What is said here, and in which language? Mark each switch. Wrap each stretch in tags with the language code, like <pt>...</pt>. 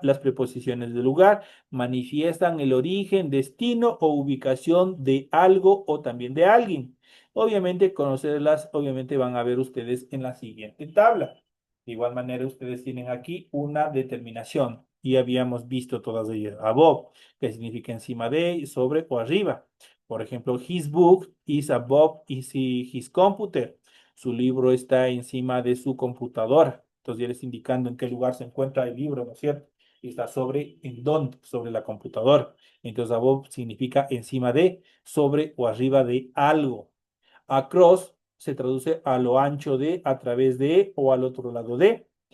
<es>Las preposiciones de lugar manifiestan el origen, destino o ubicación de algo o también de alguien. Obviamente, conocerlas, obviamente van a ver ustedes en la siguiente tabla. De igual manera, ustedes tienen aquí una determinación y habíamos visto todas ellas. Above, que significa encima de, sobre o arriba. Por ejemplo,</es> <en>his book is above his computer.</en> <es>Su libro está encima de su computadora. Entonces, ya les indicando en qué lugar se encuentra el libro, ¿no es cierto? Y está sobre, ¿en dónde? Sobre la computadora. Entonces, above significa encima de, sobre o arriba de algo. Across se traduce a lo ancho de, a través de o al otro lado de.</es>